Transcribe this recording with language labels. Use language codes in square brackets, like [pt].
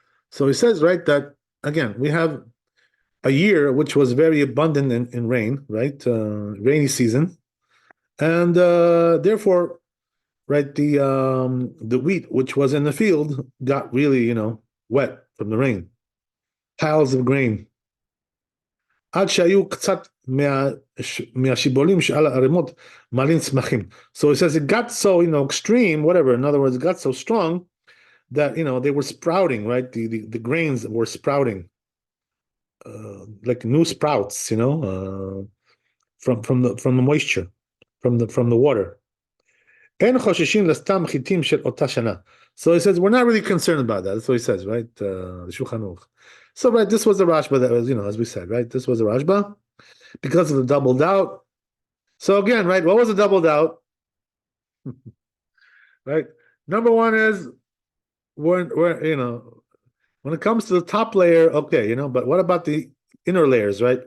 [he] So he says, right, that again we have a year which was very abundant in rain, right, rainy season, and therefore, right, the wheat which was in the field got really, wet from the rain, piles of grain. עד שהיו קצת מהשיבולים שעל הערימות מלאים צמחים. [en] So he says it got so, extreme, whatever. In other words, it got so strong that, they were sprouting, right? The grains were sprouting, like new sprouts, from the moisture, from the water. [he] אין חוששים לסתם חיטים של אותה שנה. [en] So he says, we're not really concerned about that. That's what he says, right? The Shulchan Aruch. So, right, this was the Rashba that was, as we said, right? This was the Rashba because of the double doubt. So again, right, what was the double doubt? Right? Number one is we're when it comes to the top layer, okay, but what about the inner layers, right?